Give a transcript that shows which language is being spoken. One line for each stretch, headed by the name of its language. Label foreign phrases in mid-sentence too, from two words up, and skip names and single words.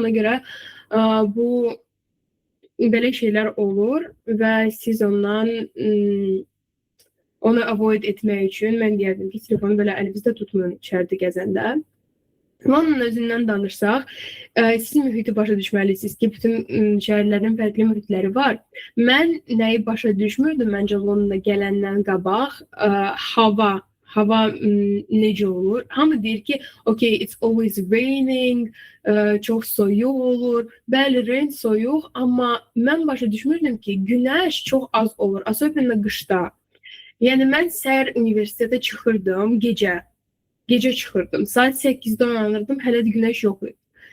Azerbaijani: Ona görə bu belə şeylər olur və siz ondan onu avoid etmək üçün mən deyərdim ki, telefonu belə əlinizdə tutmayın içəridə gəzəndə. London özündən danışsaq, siz mühiti başa düşməlisiniz ki, bütün şəhərlərin fərqli mühitləri var. Mən nəyi başa düşmürdüm məncə Londona gələndən qabaq, hava necə olur? Hamı deyir ki,
English: okay, it's always raining,
Azerbaijani: çox soyuq olur. Bəli, rain soyuq, amma mən başa düşmürdüm ki, günəş çox az olur, особенно qışda. Yəni mən səhər universitetə çıxırdım, gecə çıxırdım. Saat 8-də oyanırdım, hələ də günəş yox idi.